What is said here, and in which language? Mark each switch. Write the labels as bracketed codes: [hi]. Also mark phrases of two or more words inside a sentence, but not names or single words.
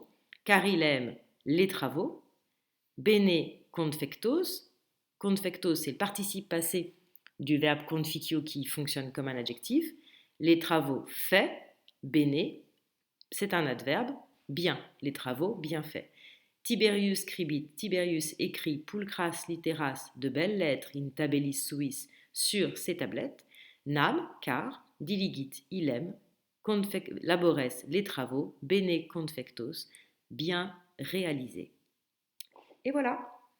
[fr] Car il aime les travaux. [la] Bene confectos. [fr] Confectos, c'est le participe passé du verbe conficio qui fonctionne comme un adjectif. Les travaux faits. Bene, c'est un adverbe. Bien, les travaux bien faits. [la] Tiberius scribit, Tiberius écrit pulchras litteras, [fr] de belles lettres [la] in tabelis suis [fr] sur ses tablettes. Nam, car, diligit, il aime, labores, les travaux, [la] bene confectos, [fr] bien réalisés. Et voilà.